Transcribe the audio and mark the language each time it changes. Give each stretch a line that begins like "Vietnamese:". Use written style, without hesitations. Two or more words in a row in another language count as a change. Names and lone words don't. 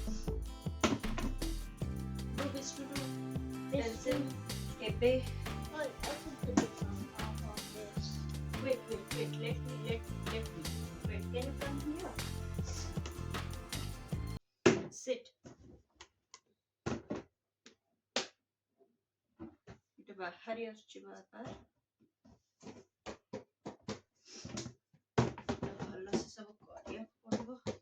English: Do this to do. This Pencil. Kepe. Wait, I can put this on top of this. Wait. Let me. Wait, can you come here? Sit.
Odia: এটা ବାହାରି ଆସୁଛି ବାରବାର। ଭଲସେ ସବୁ କରିବାକୁ ପଡିବ।